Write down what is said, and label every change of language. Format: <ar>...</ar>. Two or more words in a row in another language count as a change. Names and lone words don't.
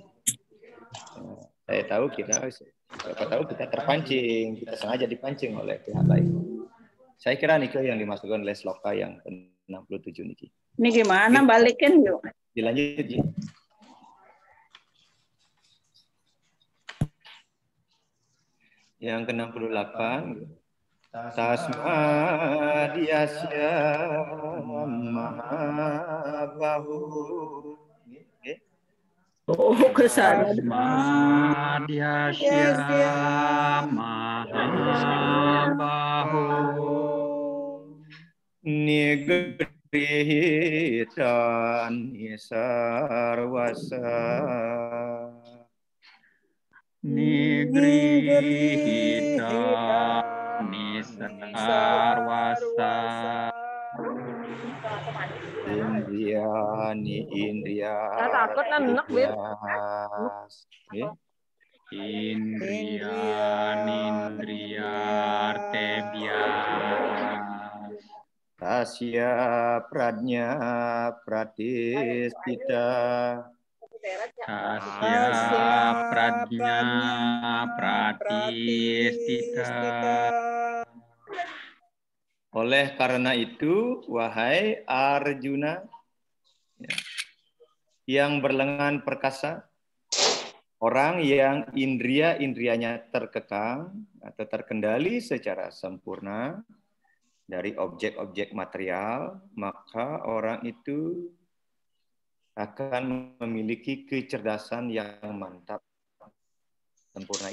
<id>Saya tahu kita terpancing, kita sengaja dipancing oleh pihak lain. Saya kira Nike yang dimasukkan oleh sloka yang ke-67 Niki. Ini gimana balikin yuk? Dilanjut Ji. Yang ke-68</id> <sa>Tasmadiyasya mahabahu.</sa> <id>Oh, kesana.</id> <sa>Tasmadiyasya mahabahu Nigrihitan nisarwasa Nigrihitan nisarwasa Indriya.</sa> <id>Takut nenek, Bir.</id> <sa>Indriya Tasya pradnya pratistita. Tasya pradnya pratistita.</sa> <id>Oleh karena itu, wahai Arjuna, yang berlengan perkasa, orang yang indrianya terkekang atau terkendali secara sempurna dari objek-objek material, maka orang itu akan memiliki kecerdasan yang mantap, sempurna.</id>